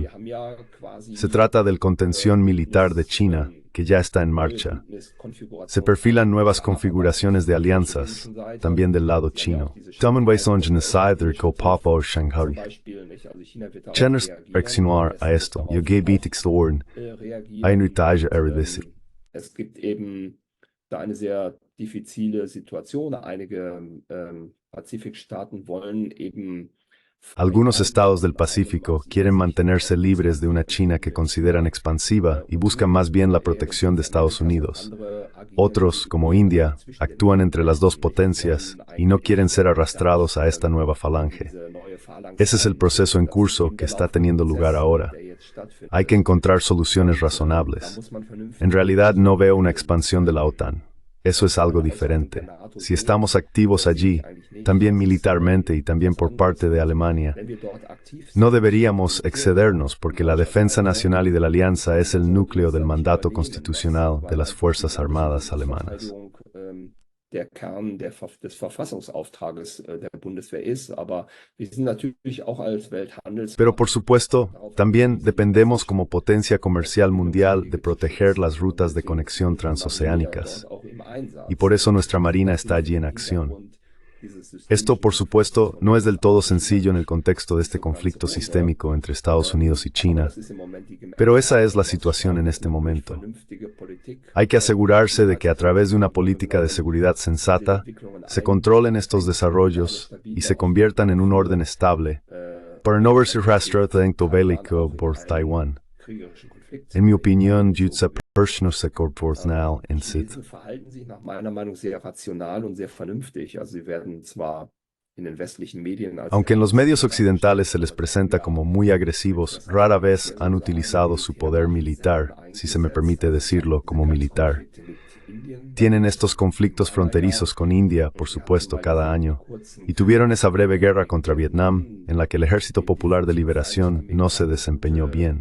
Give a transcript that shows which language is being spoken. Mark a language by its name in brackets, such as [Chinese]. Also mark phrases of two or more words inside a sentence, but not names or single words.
[Spanish] Se trata del contención militar de China, que ya está en marcha. Se perfilan nuevas configuraciones de alianzas, también del lado chino. Reaccionar a esto, [German] Es gibt eben da eine sehr diffizile Situation. Einige Pazifikstaaten wollen eben. [Spanish] Algunos estados del Pacífico quieren mantenerse libres de una China que consideran expansiva y buscan más bien la protección de Estados Unidos. Otros, como India, actúan entre las dos potencias y no quieren ser arrastrados a esta nueva falange. Ese es el proceso en curso que está teniendo lugar ahora. Hay que encontrar soluciones razonables. En realidad no veo una expansión de la OTAN. Eso es algo diferente. Si estamos activos allí, también militarmente y también por parte de Alemania, no deberíamos excedernos porque la defensa nacional y de la alianza es el núcleo del mandato constitucional de las Fuerzas Armadas alemanas. [German] Der Kern des Verfassungsauftrages der Bundeswehr ist, aber wir sind natürlich auch als [Spanish] Pero por supuesto, también dependemos como potencia comercial mundial de proteger las rutas de conexión transoceánicas. Y por eso nuestra Marina está allí en acción. Esto, por supuesto, no es del todo sencillo en el contexto de este conflicto sistémico entre Estados Unidos y China, pero esa es la situación en este momento. Hay que asegurarse de que a través de una política de seguridad sensata se controlen estos desarrollos y se conviertan en un orden estable para no verse arrastrado bélico por Taiwán. En mi opinión, [German] verhalten sich nach meiner Meinung sehr rational und sehr vernünftig. Also sie werden zwar [Spanish] Aunque en los medios occidentales se les presenta como muy agresivos, rara vez han utilizado su poder militar, si se me permite decirlo, como militar. Tienen estos conflictos fronterizos con India, por supuesto, cada año, y tuvieron esa breve guerra contra Vietnam, en la que el Ejército Popular de Liberación no se desempeñó bien.